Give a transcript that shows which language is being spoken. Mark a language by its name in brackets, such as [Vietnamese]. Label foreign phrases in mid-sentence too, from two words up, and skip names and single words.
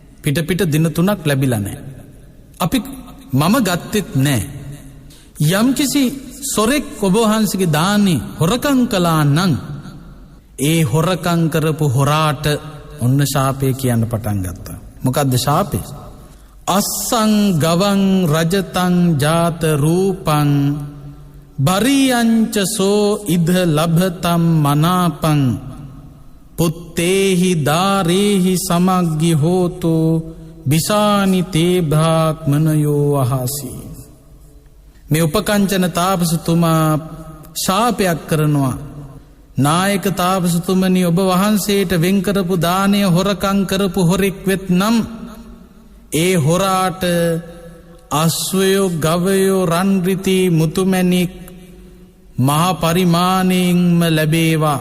[Sinhala] පිට දින 3ක් ලැබිලා නැහැ. අපි මම ගත්තෙත් නැහැ. යම්කිසි සොරෙක් ඔබ වහන්සේගේ දානේ හොරකම් කළා නම් ඒ හොරකම් කරපු හොරාට ඔන්න ශාපය කියන්න පටන් ගත්තා. මොකද්ද ශාපේ? [Pali] අස්සං ගවං රජතං ජාත රූපං බරියංච සෝ ඉද ලබතම් මනාපං පුත්තේහි දාරේහි සමග්ගි හෝතු බිසානි තේ බ්‍රාහ්මනයෝ අහසි. [Sinhala] මේ උපකංචන තාපසතුමා ශාපයක් කරනවා. නායක තාපසතුමනි ඔබ වහන්සේට වෙන් කරපු දානය හොරකම් කරපු හොරෙක් වෙත්නම් ඒ හොරාට අශ්වයෝ ගවයෝ රන්රිති මුතුමැණික් මහා පරිමාණයෙන්ම ලැබේවා.